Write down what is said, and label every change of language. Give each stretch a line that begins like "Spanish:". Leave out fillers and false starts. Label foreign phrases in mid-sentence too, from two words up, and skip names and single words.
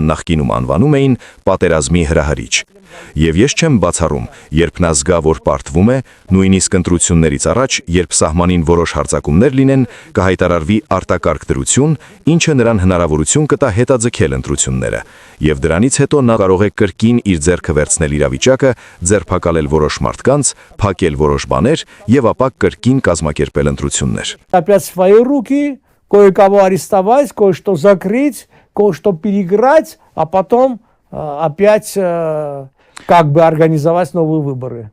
Armenian: նախկինում անվանում էին, պատերազմի հրահրիչ։ Եվ ես չեմ բացառում, երբ նա զգա, որ պարտվում է, նույնիսկ ընտրություններից առաջ, երբ սահմանին որոշ հարձակումներ լինեն, կհայտարարվի արտակարգ դրություն, ինչը նրան հնարավորություն կտա հետաձգել ընտրությունները, եւ դրանից հետո նա կարող է կրկին իր ձեռքը վերցնել իրավիճակը, ձերբակալել որոշ մարդկանց, փակել որոշ բաներ եւ ապա կրկին կազմակերպել ընտրություններ։
Russian: Опять свои руки, кое-кого арестовать, кое-что закрыть, кое-что переиграть, а потом опять как бы организовать новые выборы.